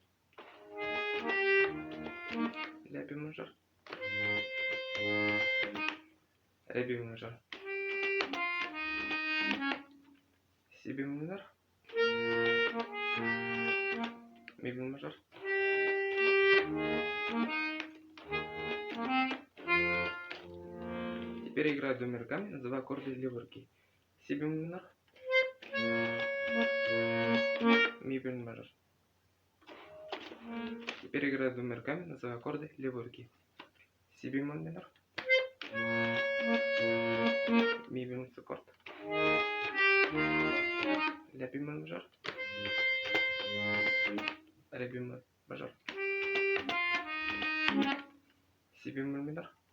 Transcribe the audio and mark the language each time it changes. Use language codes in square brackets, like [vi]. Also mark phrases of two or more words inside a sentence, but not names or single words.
[ru] Ля бемоль мажор. Ре бемоль мажор. Си бемоль минор. Ми бемоль мажор. Теперь играю двумя руками, называю аккорды левой руки. Си бемоль минор. Ми бемоль мажор. Теперь играю двумя руками, называю аккорды левой руки. Си бемоль минор. Ми бемоль сепаккорд. Ля бемоль мажор. Ре бемоль мажор. Си бемоль минор.